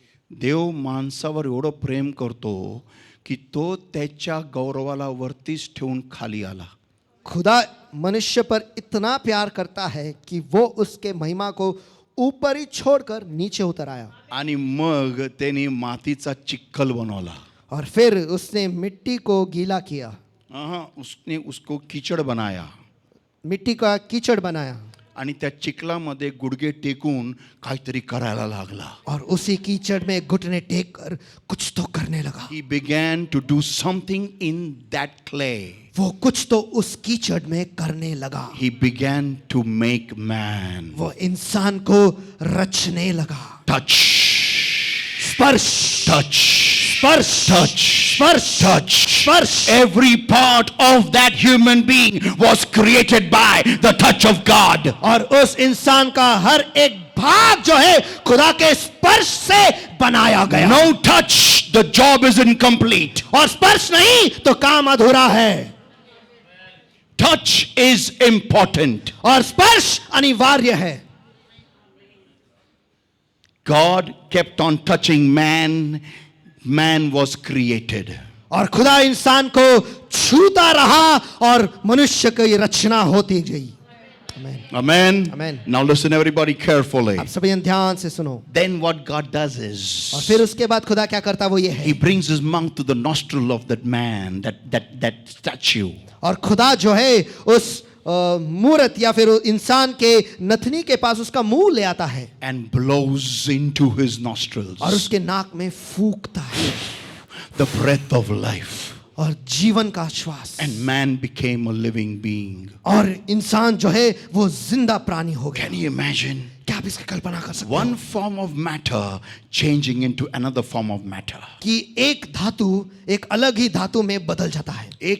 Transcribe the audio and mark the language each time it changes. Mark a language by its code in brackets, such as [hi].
[mr] देव माणसावर एवढं प्रेम करतो की तो त्याच्या गौरवाला वरतीच ठेवून खाली आला. [hi] खुदा मनुष्य पर इतना प्यार करता है कि वो उसके महिमा को ऊपर ही छोड़कर नीचे उतर आया. [mr] आणि मग त्याने मातीचा चिखल बनवला. [hi] और फिर उसने मिट्टी को गीला किया. उसने उसको कीचड़ बनाया. मिट्टी का कीचड़ बनाया. [mr] आणि त्या चिखलामध्ये गुडघे टेकून काहीतरी करायला लागला. [hi] और उसी कीचड़ में घुटने टेक कर कुछ तो करने लगा. [en] He began to do something in that clay. [hi] वो कुछ तो उस कीचड़ में करने लगा. [en] He began to make man. [hi] वो इंसान को रचने लगा. [en] Touch. [hi] स्पर्श. [en] Touch. [hi] स्पर्श. [en] Touch. [hi] स्पर्श. [en] Touch. [hi] स्पर्श. [en] Every part of that human being was created by the touch of God. [hi] और उस इंसान का हर एक भाग जो है खुदा के स्पर्श से बनाया गया. [en] No touch, the job is incomplete. [hi] और स्पर्श नहीं तो काम अधूरा है. [en] Touch is important. [hi] और स्पर्श अनिवार्य है. [en] God kept on touching man. Man was created. [hi] और खुदा इंसान को छूता रहा और मनुष्य की रचना होती गई. [en] Amen. Amen. Now listen everybody carefully. [hi] आप सभी ध्यान से सुनो. [en] Then what God does [hi] और [en] is [hi] फिर उसके बाद खुदा क्या करता वो ये है. [en] He brings his mouth to the nostril of that man, that statue. [hi] और खुदा जो है उस मूर्त या फिर इंसान के नथनी के पास उसका मुंह ले आता है. [en] And blows into his nostrils. [hi] और उसके नाक में फूंकता है. [en] The breath of life. [hi] और जीवन का श्वास. [en] And man became a living being. [hi] और इंसान जो है वो जिंदा प्राणी हो गया. [en] Can you imagine? [hi] क्या आप इसकी कल्पना कर सकते [en] One [hi] हो? [en] form of matter changing into another form of matter. [hi] कि एक धातु एक अलग ही धातु में बदल जाता है.